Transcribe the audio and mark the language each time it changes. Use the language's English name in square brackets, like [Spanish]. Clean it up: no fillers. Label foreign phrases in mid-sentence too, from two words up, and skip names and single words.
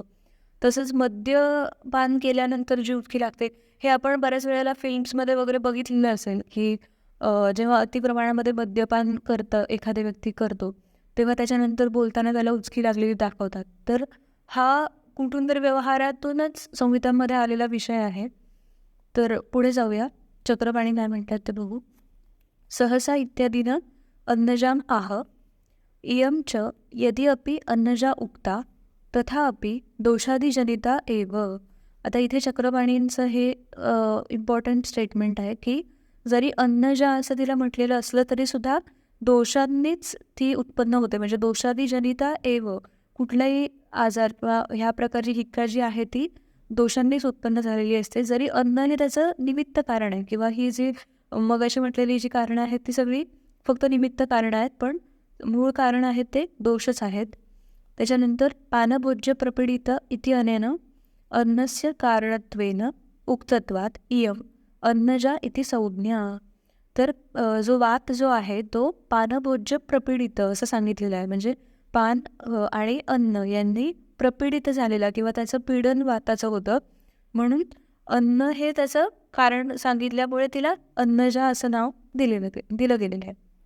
[Marathi] तसंच मद्यपान केल्यानंतर जी उचकी लागते हे आपण बऱ्याच वेळेला फिल्म्समध्ये वगैरे बघितलेलं असेल की जेव्हा अति प्रमाणामध्ये मद्यपान एखादी व्यक्ती करतो तेव्हा त्याच्यानंतर बोलताना त्याला उचकी लागलेली दाखवतात. तर हा कुठून तरी व्यवहारातूनच संहितांमध्ये आलेला विषय आहे. तर पुढे जाऊया, चक्रपाणी काय म्हणतात ते बघू. [Sanskrit] सहसा इत्यादीनं अन्नजाम आह इयं च यदि अपि अन्नजा उक्ता तथापि दोषादिजनिता एव. [Marathi] आता इथे चक्रपाणींचं हे [English] important statement [Marathi] आहे की जरी अन्नजा असं तिला म्हटलेलं असलं तरीसुद्धा दोषांनीच ती उत्पन्न होते, म्हणजे [Sanskrit] दोषादी जनिता एव [Marathi] कुठलाही आजार किंवा ह्या प्रकारची हिक्का जी आहे ती दोषांनीच उत्पन्न झालेली असते. जरी अन्न हे त्याचं निमित्त कारण आहे किंवा ही जी मगाशी म्हटलेली जी कारणं आहेत ती सगळी फक्त निमित्त कारणं आहेत, पण मूळ कारण आहेत ते दोषच आहेत. [Sanskrit] त्याच्यानंतर पानभोज्य प्रपीडित इति अनेन अन्नस्य कारणत्वेन उक्तत्वात इयम अन्नजा इति संज्ञा. [Marathi] तर जो वात जो आहे तो [Sanskrit] पानभोज्य प्रपीडित [Marathi] असं सांगितलेलं आहे, म्हणजे पान आणि अन्न यांनी प्रपीडित झालेला किंवा त्याचं पीडन वाताचं होतं, म्हणून अन्न हे त्याचं कारण सांगितल्यामुळे तिला अन्नजा असं नाव दिलं गेलेलं आहे.